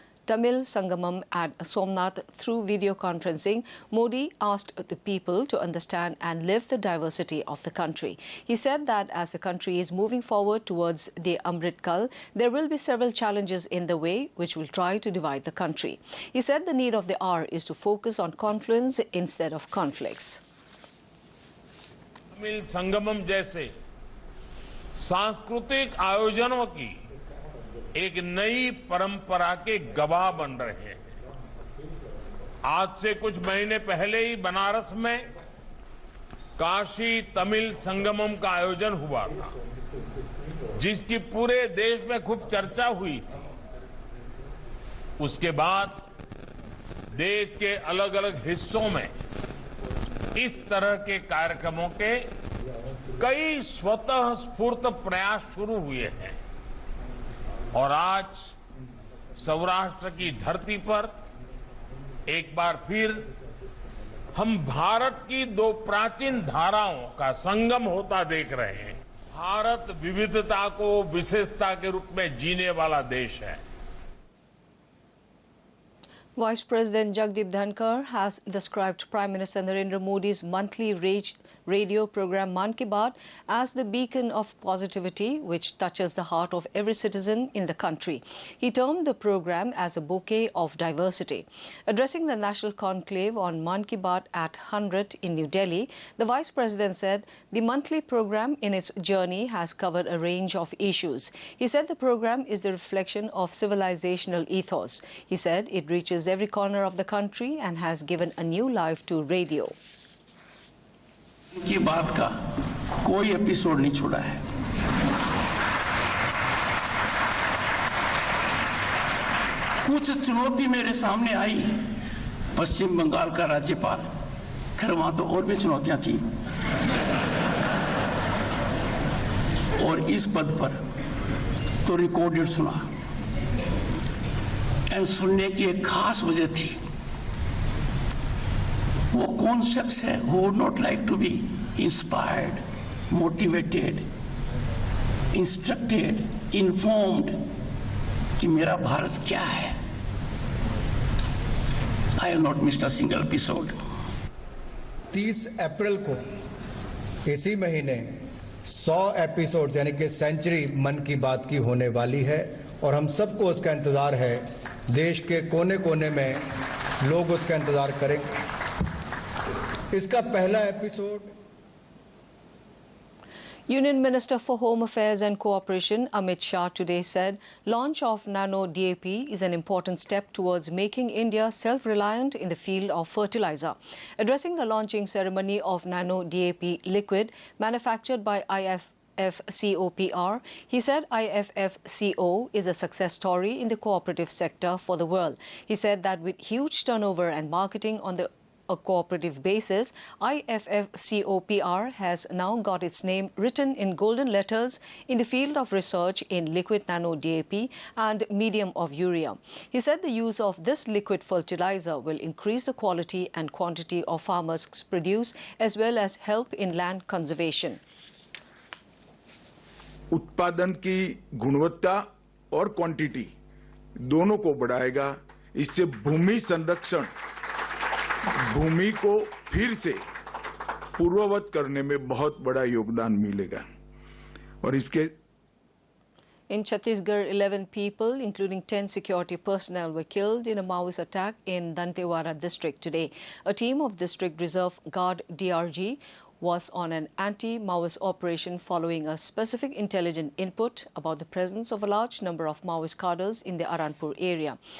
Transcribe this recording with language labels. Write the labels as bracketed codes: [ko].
[en] Tamil Sangamam at Somnath through video conferencing, Modi asked the people to understand and live the diversity of the country. He said that as the country is moving forward towards the Amrit Kal, there will be several challenges in the way which will try to divide the country. He said the need of the hour is to focus on confluence instead of conflicts. [hi] Tamil Sangamam जैसे सांस्कृतिक आयोजनों की एक नई परंपरा के गवाह बन रहे हैं। आज से कुछ महीने पहले ही बनारस में काशी तमिल संगमम का आयोजन हुआ था, जिसकी पूरे देश में खूब चर्चा हुई थी। उसके बाद देश के अलग अलग हिस्सों में इस तरह के कार्यक्रमों के कई स्वतः स्फूर्त प्रयास शुरू हुए हैं और आज सौराष्ट्र की धरती पर एक बार फिर हम भारत की दो प्राचीन धाराओं का संगम होता देख रहे हैं। भारत विविधता को विशेषता के रूप में जीने वाला देश है। [en] Vice President Jagdeep Dhankar has described Prime Minister Narendra Modi's monthly radio program Mann Ki Baat as the beacon of positivity which touches the heart of every citizen in the country. He termed the program as a bouquet of diversity. Addressing the national conclave on Mann Ki Baat at 100 in New Delhi, the Vice President said the monthly program in its journey has covered a range of issues. He said the program is the reflection of civilizational ethos. He said it reaches every corner of the country and has given a new life to radio. [hi] की बात का कोई episode नहीं छोड़ा है। कुछ चुनौती मेरे सामने आई, पश्चिम बंगाल का राज्यपाल, खैर वहां तो और भी चुनौतियां थी, और इस पद पर तो रिकॉर्डेड सुना, [en] and [hi] सुनने की एक खास वजह थी। वो कौन शख्स है [en] who would not like to be inspired, motivated, instructed, informed [hi] कि मेरा भारत क्या है। [en] I have not missed a single episode. [hi] 30 अप्रैल को इसी महीने 100 एपिसोड यानी कि सेंचुरी मन की बात की होने वाली है और हम सबको उसका इंतजार है। देश के कोने कोने में लोग उसका इंतजार करेंगे। इसका पहला episode [en] Union Minister for Home Affairs and Cooperation Amit Shah today said launch of Nano DAP is an important step towards making India self-reliant in the field of fertilizer. Addressing the launching ceremony of Nano DAP liquid manufactured by IFFCO-PR, he said IFFCO is a success story in the cooperative sector for the world. He said that with huge turnover and marketing on a cooperative basis, IFFCO-PR has now got its name written in golden letters in the field of research in liquid nano DAP and medium of urea. He said the use of this liquid fertilizer will increase the quality and quantity of farmers' produce as well as help in land conservation. [hi] उत्पादन की गुणवत्ता और quantity दोनों को बढ़ाएगा। इससे भूमि संरक्षण, भूमि को फिर से पूर्ववत करने में बहुत बड़ा योगदान मिलेगा और इसके [en] In Chhattisgarh, 11 people, including 10 security personnel, were killed in a Maoist attack in Dantewara district today. A team of District Reserve Guard DRG was on an anti-Maoist operation following a specific intelligent input about the presence of a large number of Maoist cadres in the Aranpur area.